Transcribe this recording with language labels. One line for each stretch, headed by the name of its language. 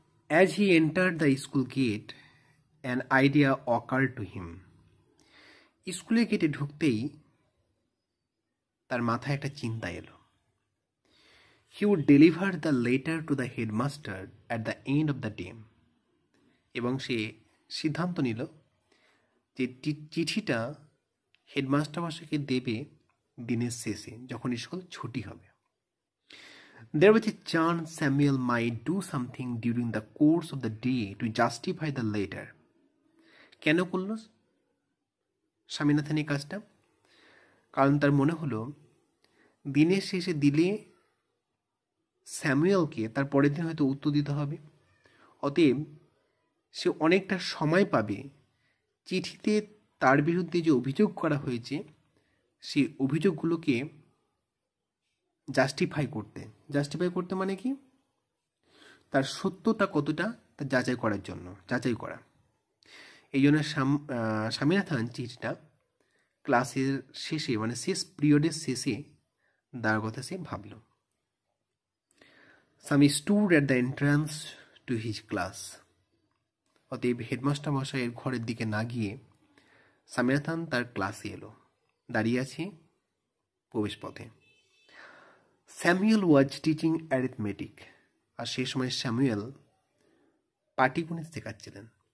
English: As he entered the school gate, an idea occurred to him.
Bangla: স্কুলের গেটে ঢুকতেই তার মাথায় একটা চিন্তা এলো।
English: He would deliver the letter to the headmaster at the end of the day.
Bangla: এবং সে সিদ্ধান্ত নিল যে চিঠিটা হেডমাস্টার মশাইকে দেবে দিনের শেষে, যখন স্কুল ছুটি হবে।
English: There was a chance Samuel might do something during the course of the day to justify the letter.
Bangla: কেন করল স্বামীনাথন এই কাজটা? কারণ তার মনে হলো দিনের শেষে দিলে স্যামুয়েলকে তার পরের দিন হয়তো উত্তর দিতে হবে, অতএব সে অনেকটা সময় পাবে চিঠিতে তার বিরুদ্ধে যে অভিযোগ করা হয়েছে সেই অভিযোগগুলোকে জাস্টিফাই করতে মানে কি, তার সত্যতা কতটা তা যাচাই করা। এই জন্য স্বামীনাথন চিঠিটা ক্লাসের শেষে, মানে শেষ পিরিয়ডের শেষে দেওয়ার কথা সে ভাবল।
English: Sammy stood at the entrance to his class.
Bangla: অতএব হেডমাস্টার মশাইয়ের ঘরের দিকে না গিয়ে স্বামীনাথন তার ক্লাসে এলো, দাঁড়িয়ে আছে প্রবেশ পথে। স্যামুয়েল
English: was teaching arithmetic,
Bangla: আর সেই সময় স্যামুয়েল পাটিগণিত শেখাচ্ছিলেন।